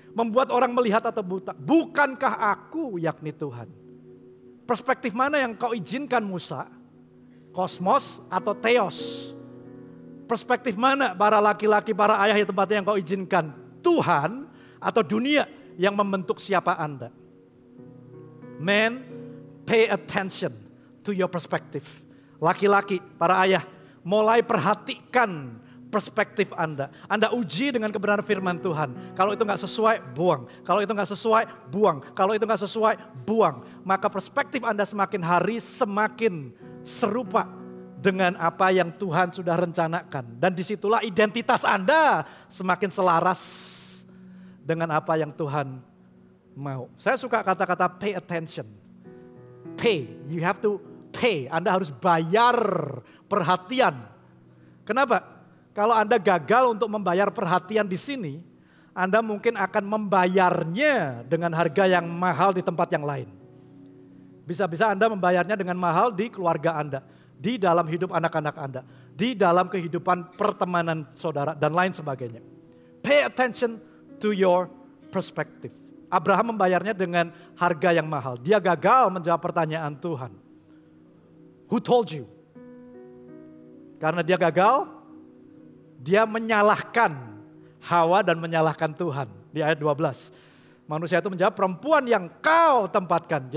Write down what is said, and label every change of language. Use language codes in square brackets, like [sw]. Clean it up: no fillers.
[id] Membuat orang melihat atau buta? Bukankah aku yakni Tuhan? Perspektif mana yang kau izinkan Musa? Kosmos atau theos? Perspektif mana para laki-laki, para ayah di tempatnya yang kau izinkan? Tuhan atau dunia yang membentuk siapa Anda? [en] Men, pay attention to your perspective. [id] Laki-laki, para ayah, mulai perhatikan perspektif Anda. Anda uji dengan kebenaran firman Tuhan. Kalau itu gak sesuai, buang. Kalau itu gak sesuai, buang. Kalau itu gak sesuai, buang. Maka perspektif Anda semakin hari semakin serupa dengan apa yang Tuhan sudah rencanakan. Dan disitulah identitas Anda semakin selaras dengan apa yang Tuhan mau. Saya suka kata-kata [en] pay attention. Pay, you have to pay. [id] Anda harus bayar perhatian. Kenapa? Kalau Anda gagal untuk membayar perhatian di sini, Anda mungkin akan membayarnya dengan harga yang mahal di tempat yang lain. Bisa-bisa Anda membayarnya dengan mahal di keluarga Anda, di dalam hidup anak-anak Anda, di dalam kehidupan pertemanan saudara, dan lain sebagainya. [en] Pay attention to your perspective. [id] Abraham membayarnya dengan harga yang mahal. Dia gagal menjawab pertanyaan Tuhan. [en] Who told you? [id] Karena dia gagal, dia menyalahkan Hawa dan menyalahkan Tuhan. Di ayat 12. Manusia itu menjawab, perempuan yang kau tempatkan.